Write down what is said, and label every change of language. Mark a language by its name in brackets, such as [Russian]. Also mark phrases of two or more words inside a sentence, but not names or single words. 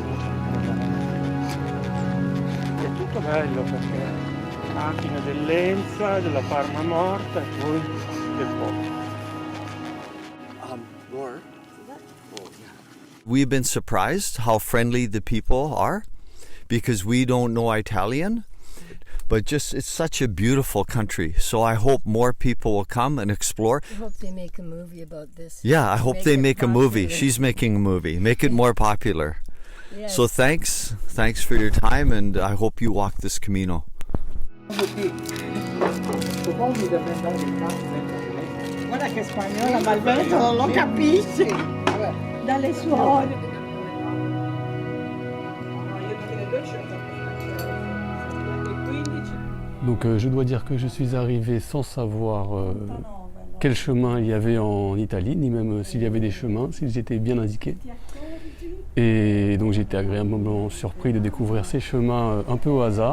[Italian] È tutto bello perché macchine dell'Enza, della Parma Morta e poi del Po. [English] We've been surprised how friendly the people are because we don't know Italian. But just, it's such a beautiful country. So I hope more people will come and explore. I hope they make a movie about this. Yeah, I hope they make a movie. She's making a movie. Make it more popular. Yes. So thanks for your time, and I hope you walk this Camino. [Italian] Guarda che spagnola, ma il Veneto non lo capisce. Dalle suore. [French] Donc je dois dire que je suis arrivé sans savoir quel chemin il y avait en Italie, ni même s'il y avait des chemins, s'ils étaient bien indiqués. Et donc j'ai été agréablement surpris de découvrir ces chemins un peu au hasard.